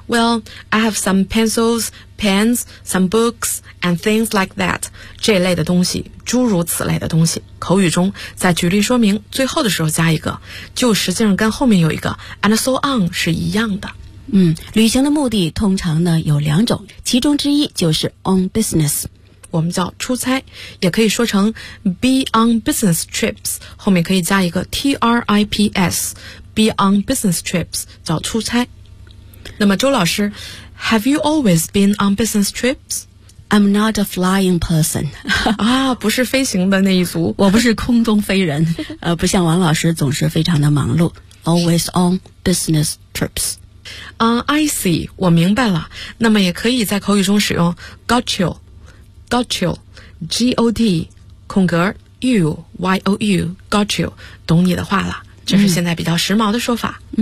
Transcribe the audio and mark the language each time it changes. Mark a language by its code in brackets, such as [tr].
[en] Well, I have some pencils, pens, some books, and things like that。 [zh] 这类的东西，诸如此类的东西，口语中在举例说明最后的时候加一个，就实际上跟后面有一个 [en] and so on [zh] 是一样的。旅行的目的通常呢有两种，其中之一就是 [en] on business， [zh] 我们叫出差，也可以说成 [en] be on business trips， [zh] 后面可以加一个 [en] trips， [zh] be on business trips 叫出差。那么周老师 [en] Have you always been on business trips？ I'm not a flying person。 [zh] 啊，不是飞行的那一族。我不是空中飞人，不像王老师总是非常的忙碌。 [en] Always on business trips。 I see， [zh] 我明白了。那么也可以在口语中使用 [en] got you， Got you, G-O-D, [zh] 空格 you, [en] Y-O-U, [zh] got you, 懂你的话了，这是现在比较时髦的说法。